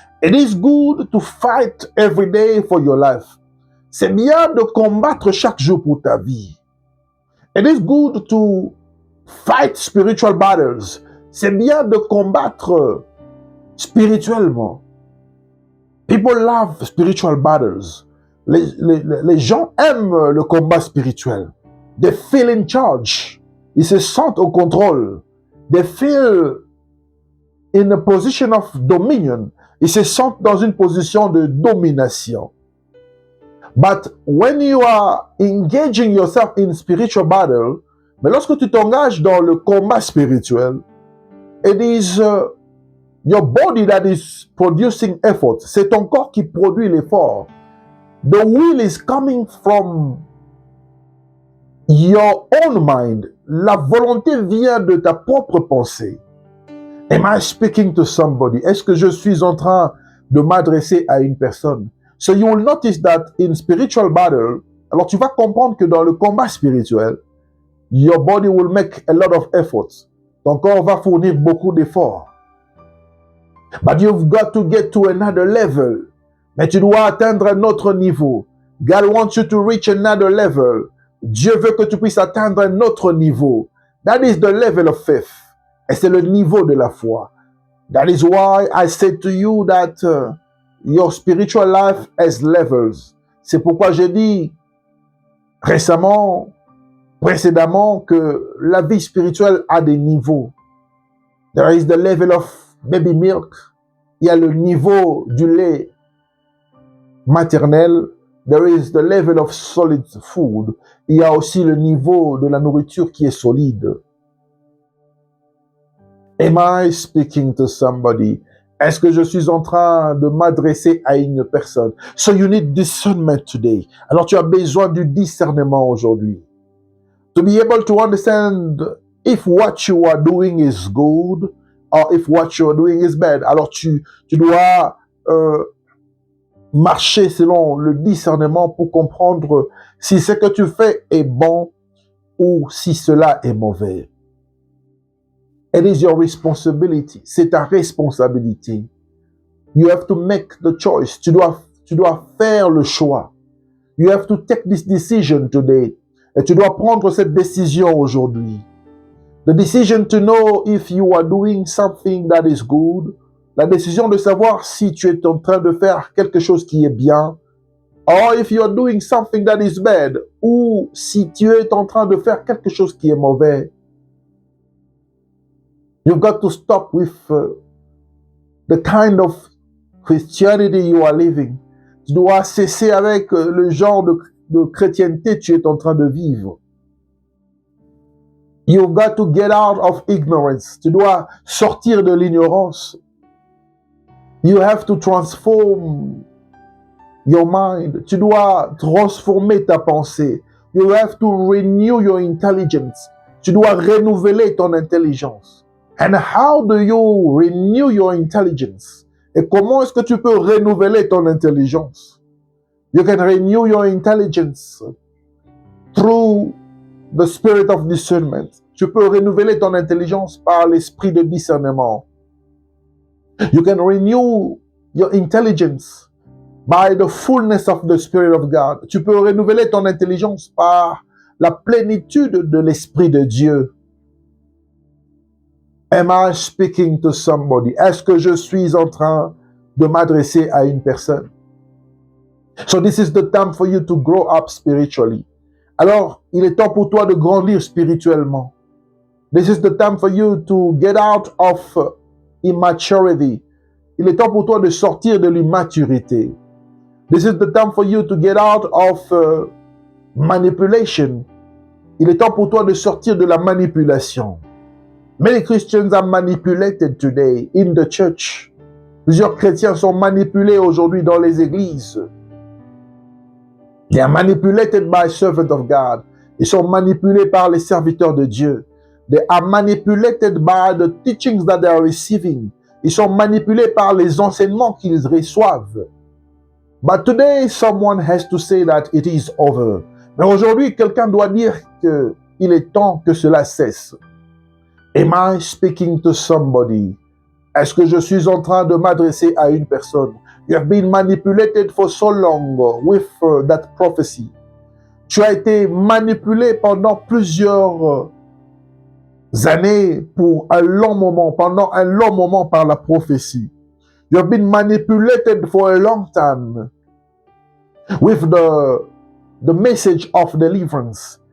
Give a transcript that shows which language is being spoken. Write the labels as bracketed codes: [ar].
[en] It is good to fight every day for your life. [fr] C'est bien de combattre chaque jour pour ta vie. [en] It is good to fight spiritual battles. [fr] C'est bien de combattre spirituellement. [en] People love spiritual battles. [fr] Les gens aiment le combat spirituel. [en] They feel in charge. [fr] Ils se sentent au contrôle. [en] They feel in a position of dominion. [fr] Ils se sentent dans une position de domination. [en] But when you are engaging yourself in spiritual battle, [fr] mais lorsque tu t'engages dans le combat spirituel, [en] it is your body that is producing effort. [fr] C'est ton corps qui produit l'effort. [en] The will is coming from your own mind. [fr] La volonté vient de ta propre pensée. [en] Am I speaking to somebody? [fr] Est-ce que je suis en train de m'adresser à une personne? [en] So you will notice that in spiritual battle, [fr] alors tu vas comprendre que dans le combat spirituel, [en] your body will make a lot of efforts. [fr] Ton corps va fournir beaucoup d'efforts. [en] But you've got to get to another level. [fr] Mais tu dois atteindre un autre niveau. [en] God wants you to reach another level. [fr] Dieu veut que tu puisses atteindre un autre niveau. [en] That is the level of faith. [fr] Et c'est le niveau de la foi. [en] That is why I said to you that your spiritual life has levels. [fr] C'est pourquoi j'ai dit précédemment, que la vie spirituelle a des niveaux. [en] There is the level of baby milk. [fr] Il y a le niveau du lait maternel. [en] There is the level of solid food. [fr] Il y a aussi le niveau de la nourriture qui est solide. [en] Am I speaking to somebody? [fr] Est-ce que je suis en train de m'adresser à une personne? [en] So you need discernment today. [fr] Alors tu as besoin du discernement aujourd'hui. [en] To be able to understand if what you are doing is good or if what you are doing is bad. [fr] Alors tu dois marcher selon le discernement pour comprendre si ce que tu fais est bon ou si cela est mauvais. [en] It is your responsibility. [fr] C'est ta responsabilité. [en] You have to make the choice. [fr] Tu dois faire le choix. [en] You have to take this decision today. [fr] Et tu dois prendre cette décision aujourd'hui. [en] The decision to know if you are doing something that is good. [fr] La décision de savoir si tu es en train de faire quelque chose qui est bien. [en] Or if you are doing something that is bad. [fr] Ou si tu es en train de faire quelque chose qui est mauvais. [en] You've got to stop with the kind of Christianity you are living. [fr] Tu dois cesser avec le genre de chrétienté que tu es en train de vivre. [en] You've got to get out of ignorance. [fr] Tu dois sortir de l'ignorance. [en] You have to transform your mind. [fr] Tu dois transformer ta pensée. [en] You have to renew your intelligence. [fr] Tu dois renouveler ton intelligence. [en] And how do you renew your intelligence? [fr] Et comment est-ce que tu peux renouveler ton intelligence? [en] You can renew your intelligence through the spirit of discernment. [fr] Tu peux renouveler ton intelligence par l'esprit de discernement. [en] You can renew your intelligence by the fullness of the Spirit of God. [fr] Tu peux renouveler ton intelligence par la plénitude de l'Esprit de Dieu. [en] Am I speaking to somebody? [fr] Est-ce que je suis en train de m'adresser à une personne? [en] So this is the time for you to grow up spiritually. [fr] Alors, il est temps pour toi de grandir spirituellement. [en] This is the time for you to get out of immaturity. [fr] Il est temps pour toi de sortir de l'immaturité. [en] This is the time for you to get out of manipulation. [fr] Il est temps pour toi de sortir de la manipulation. [en] Many Christians are manipulated today in the church. [fr] Plusieurs chrétiens sont manipulés aujourd'hui dans les églises. [en] They are manipulated by servants of God. [fr] Ils sont manipulés par les serviteurs de Dieu. [en] They are manipulated by the teachings that they are receiving. [fr] Ils sont manipulés par les enseignements qu'ils reçoivent. [en] But today, someone has to say that it is over. [fr] Mais aujourd'hui, quelqu'un doit dire qu'il est temps que cela cesse. [en] Am I speaking to somebody? [fr] Est-ce que je suis en train de m'adresser à une personne? [en] You have been manipulated for so long with that prophecy. [fr] Tu as été manipulé pendant plusieurs années pour un long moment, pendant un long moment par la prophétie. [en] You have been manipulated for a long time with the message of deliverance.